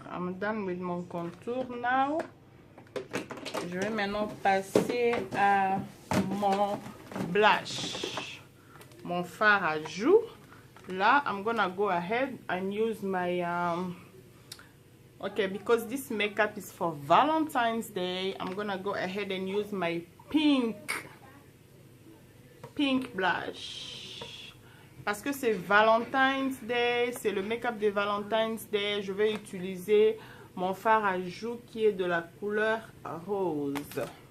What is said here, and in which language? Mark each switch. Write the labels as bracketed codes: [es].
[en] I'm done with [fr] mon contour [en] now. [fr] Je vais maintenant passer à mon blush. Mon fard à joues. [en] Là, I'm gonna go ahead and use my okay, because this makeup is for Valentine's Day, I'm gonna go ahead and use my pink blush. [fr] Parce que c'est Valentine's Day, c'est le make-up de Valentine's Day, je vais utiliser mon fard à joues qui est de la couleur rose.